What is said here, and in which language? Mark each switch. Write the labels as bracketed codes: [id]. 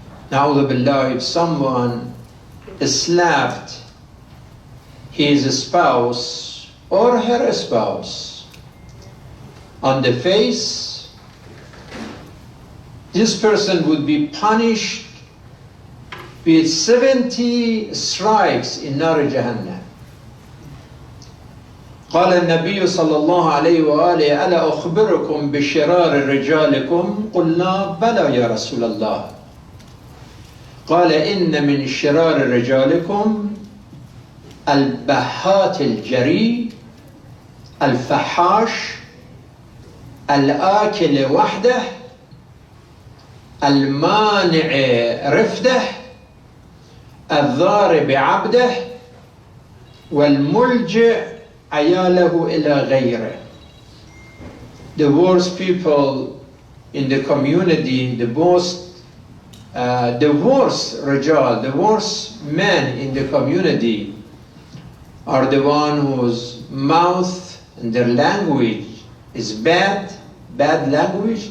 [ar] نعوذ بالله, [en] if someone slapped his spouse or her spouse on the face, this person would be punished with 70 strikes in nar jahannam. [ar] قال النبي صلى الله عليه وآله: ألا أخبركم بشرار رجالكم؟ قلنا بلى يا رسول الله. قال: إن من شرار رجالكم البهات الجري، الفحاش، الآكل وحده، المانع رفده، الضارب عبده، والملجئ عياله إلى غيره. [en] The worst people in the community, the worst rajal, the worst men in the community are the one whose mouth and their language is bad language.